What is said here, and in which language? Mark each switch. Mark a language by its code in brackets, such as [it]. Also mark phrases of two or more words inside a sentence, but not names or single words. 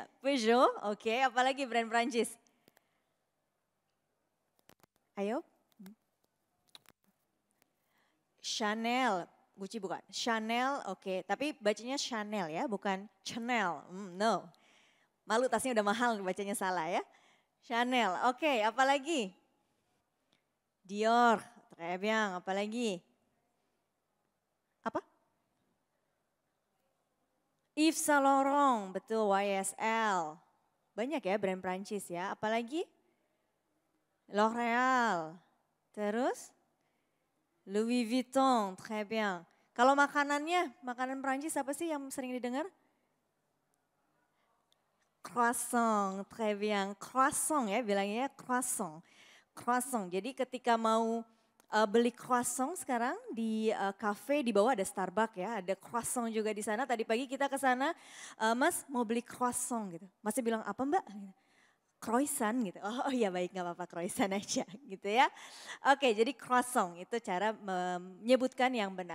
[id] Peugeot, oke. Apalagi brand Prancis? Ayo. Chanel, Gucci bukan. Chanel, oke. Tapi bacanya Chanel ya, bukan Chanel. No. Malu tasnya udah mahal bacanya salah ya. Chanel, oke. Apalagi? Dior, [fr] très bien. [id] Apalagi? Apa? Yves Saint Laurent, betul YSL. Banyak ya brand Prancis ya, apalagi? L'Oreal, terus? Louis Vuitton, [fr] très bien. [id] Kalau makanannya, makanan Prancis apa sih yang sering didengar? Croissant, [fr] très bien. [id] Croissant ya bilangnya croissant. Croissant, jadi ketika mau beli croissant sekarang di cafe di bawah ada Starbucks ya, ada croissant juga di sana. Tadi pagi kita ke sana, Mas mau beli croissant gitu. Masnya bilang apa Mbak? Croissant gitu. Oh iya baik nggak apa-apa croissant aja gitu ya. Oke jadi croissant itu cara menyebutkan yang benar.